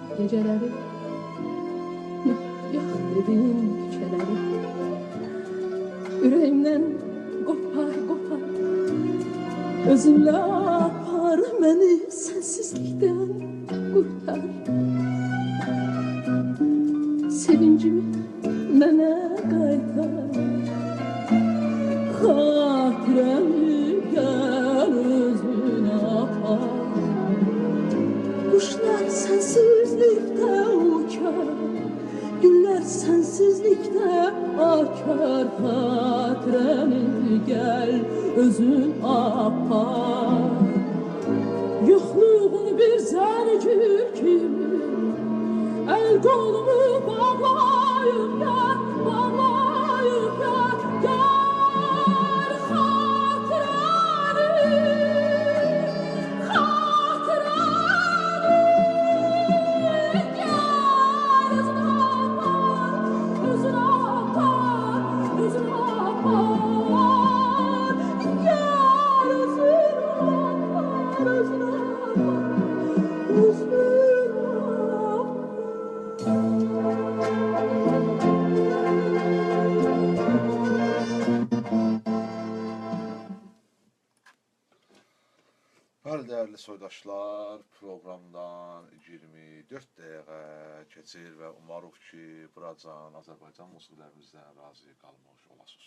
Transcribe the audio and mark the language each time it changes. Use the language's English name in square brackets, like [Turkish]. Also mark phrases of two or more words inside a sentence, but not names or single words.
[Turkish] geceleri, yak dediğin küçeleri. Yüreğimden kopar kopar, özünle apar beni sensizlikten kurtar. [Azerbaijani] Sevincimi mənə qaytar, xatirəmi gəl özünə apar. [Turkish] Kuşlar sensizlikte uçar, güller sensizlikte akar. [Azerbaijani] Hatiremi gel özün apar. Yoxluğun bir zərgür kimi, [Turkish] el kolumu bağlayıp gel, bağlayıp gel, gel hatiremi, hatiremi. [Azerbaijani] Gel özün apar, özün apar, özün apar. Gel özün apar, özün apar, özün apar. Bəli, dəyərli soydaşlar, proqramdan 24 dəqiqə keçir və umarıq ki, buracan Azərbaycan musiqilərimizdən razı qalmış olasınız.